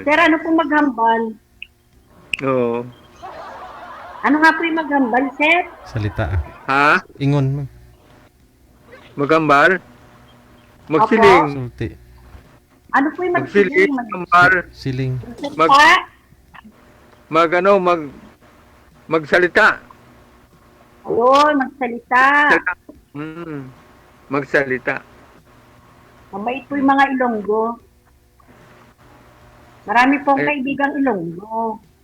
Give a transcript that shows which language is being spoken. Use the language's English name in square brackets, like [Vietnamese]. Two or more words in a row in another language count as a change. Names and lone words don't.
[Filipino] Sir, ano po maghambal? Oo. Ano nga po yung maghambal, sir? Salita ah. Ha? Ingon, ma'am. [Hiligaynon] Maghambal? Magsiling. [Cebuano] Sulti. [Filipino] Ano po yung [Hiligaynon] Magsiling, maghambal. Siling. [Filipino] Mag, magsalita. Ayun, magsalita. Magsalita. Mabait po yung mga Ilonggo. Marami pong kaibigang Ilonggo.